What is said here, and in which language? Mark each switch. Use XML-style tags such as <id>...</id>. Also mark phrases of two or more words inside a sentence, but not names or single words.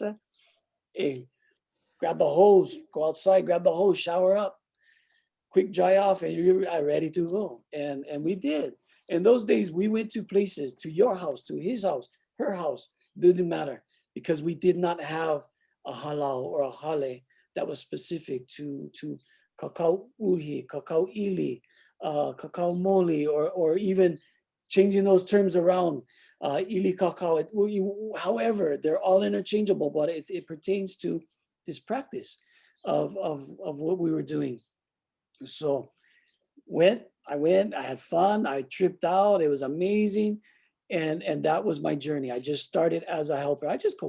<en>Hey, grab the hose, go outside, grab the hose, shower up, quick dry off, and you're ready to go. And we did. In those days, we went to places, to your house, to his house, her house, didn't matter, because we did not have a halal or a hale that was specific to</en> <haw>kakau uhi, kakau ili, kakau moli,</haw> <en>or even changing those terms around,</en> <haw>ili kakau.</haw> <en>However, they're all interchangeable, but it pertains to this practice of what we were doing. So I went, I had fun, I tripped out, it was amazing. And that was my journey. I just started as a helper.</en>